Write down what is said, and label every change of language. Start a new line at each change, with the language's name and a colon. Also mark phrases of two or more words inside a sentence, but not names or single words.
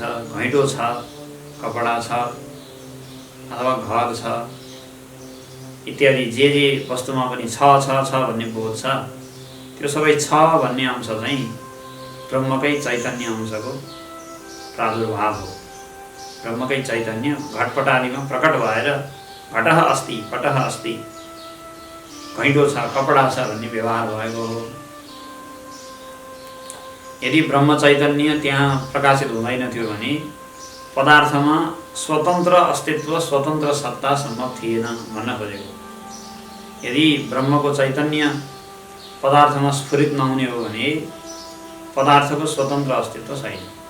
Nepali: घैँटो छ, कपडा छ, अथवा घर छ इत्यादि जे वस्तुमा पनि छ भन्ने बोध छ, त्यो सबै छ भन्ने अंश चाहिँ ब्रह्मकै चैतन्य अंशको प्रादुर्भाव हो। ब्रह्मकै चैतन्य घटपट आदिमा प्रकट भएर
Sanskrit: घटः अस्ति, पटः अस्ति,
Nepali: घैँटो छ, कपडा छ भन्ने व्यवहार भएको हो। यदि ब्रह्म चैतन्य त्यहाँ प्रकाशित हुँदैन थियो भने पदार्थमा स्वतन्त्र अस्तित्व, स्वतन्त्र सत्ता सम्भव थिएन भन्न खोजेको। यदि ब्रह्मको चैतन्य पदार्थमा स्फुरित नहुने हो भने पदार्थको स्वतन्त्र अस्तित्व छैन।